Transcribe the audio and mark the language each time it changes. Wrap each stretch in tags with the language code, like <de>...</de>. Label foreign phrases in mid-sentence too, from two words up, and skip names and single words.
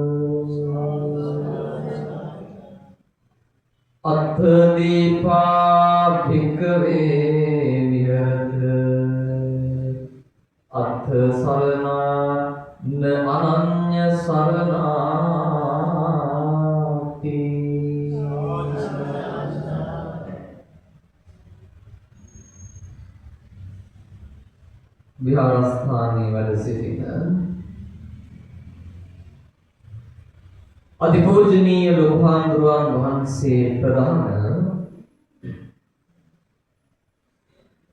<pi>อัตถดีปาภิกขเววิหร อัตถสรณะเนอนัญญสรณา</pi> <si>ติ විහාරස්ථානයේ වැඩ සිටින අතිපූජනීය ලෝකහාමුදුරුවන් වහන්සේ ප්‍රධාන</si>